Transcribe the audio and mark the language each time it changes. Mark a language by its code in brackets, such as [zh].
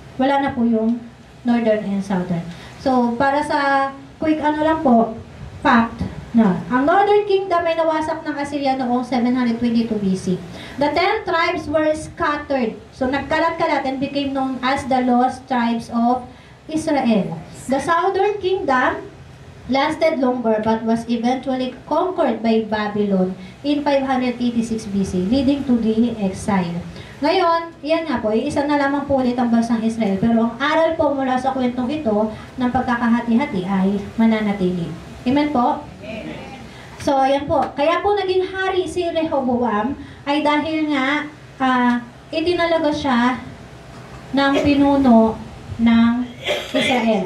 [tl] Wala na po yung [en] northern and southern. [tl] So, para sa quick lang po, fact, na ang Northern Kingdom ay nawasak ng Assyria noong 722 BC. [en] The 10 tribes were scattered. [tl] So nagkalat-kalat [en] and became known as the lost tribes of Israel. The Southern Kingdom lasted longer but was eventually conquered by Babylon in 586 BC, leading to the exile. [tl] Ngayon, yan nga po, isa na lamang po ulit ang bansang Israel. Pero ang aral po mula sa kwentong ito ng pagkakahati-hati ay mananatili. Amen po? So, ayan po. Kaya po naging hari si Rehoboam ay dahil nga itinalaga siya ng pinuno ng Israel.